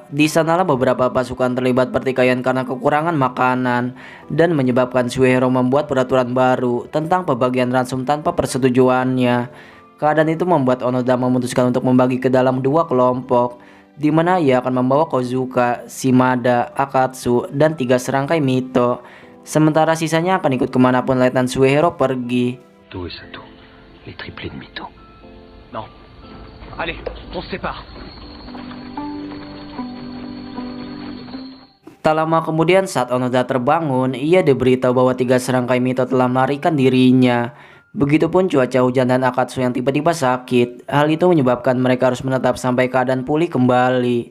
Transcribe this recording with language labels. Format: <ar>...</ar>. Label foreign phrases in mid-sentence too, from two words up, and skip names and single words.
<id>Di sanalah beberapa pasukan terlibat pertikaian karena kekurangan makanan dan menyebabkan Suihiro membuat peraturan baru tentang pembagian ransum tanpa persetujuannya. Keadaan itu membuat Onoda memutuskan untuk membagi ke dalam 2 kelompok, di mana ia akan membawa Kozuka, Shimada, Akatsu, dan 3 serangkai mito. Sementara sisanya akan ikut kemanapun Letnan Suihiro pergi.</id> <fr>Tout et Sato, les triplés de Mito. Non. Allez, on se sépare.</fr> <id>Tak lama kemudian saat Onoda terbangun, ia diberitahu bahwa 3 serangkai mito telah melarikan dirinya. Begitupun cuaca hujan dan Akatsu yang tiba-tiba sakit. Hal itu menyebabkan mereka harus menetap sampai keadaan pulih kembali.</id>